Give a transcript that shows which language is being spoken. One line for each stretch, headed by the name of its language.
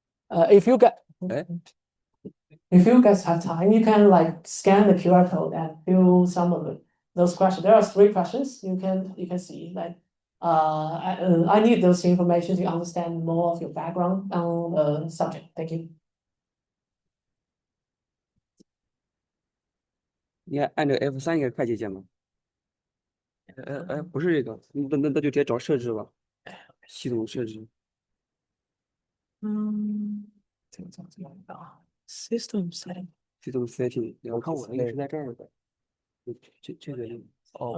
English: If you guys have time, you can like scan the QR code and fill some of those questions. There are 3 questions you can see, like I need those information to understand more of your background on the subject. Thank you.
Chinese: 你看按这个 F3应该快捷键吗？不是这个，那就直接找设置吧，系统设置。这个啊，system setting。系统 setting，我看我那个是在这儿的，这个哦